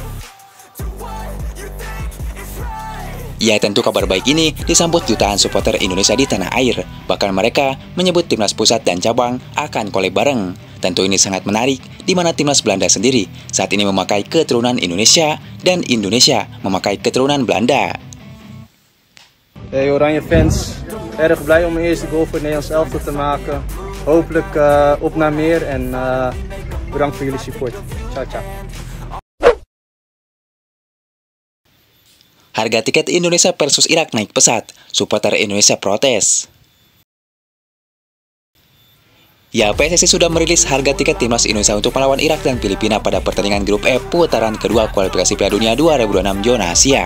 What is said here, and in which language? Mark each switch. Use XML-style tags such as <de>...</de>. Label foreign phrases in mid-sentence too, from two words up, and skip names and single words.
<id>Ya, tentu kabar baik ini disambut jutaan supporter Indonesia di tanah air. Bahkan mereka menyebut timnas pusat dan cabang akan collab bareng. Tentu ini sangat menarik, di mana timnas Belanda sendiri saat ini memakai keturunan Indonesia dan Indonesia memakai keturunan Belanda.</id> <nl>Hey Oranje fans, erg blij om mijn eerste goal voor het Nederlands elftal te maken. Hopelijk op naar meer en bedankt voor jullie support.</nl> <it>Ciao ciao.</it> <id>Harga tiket Indonesia versus Irak naik pesat, supporter Indonesia protes. Ya, PSSI sudah merilis harga tiket timnas Indonesia untuk melawan Irak dan Filipina pada pertandingan grup F putaran kedua kualifikasi Piala Dunia 2026 zona Asia.</id>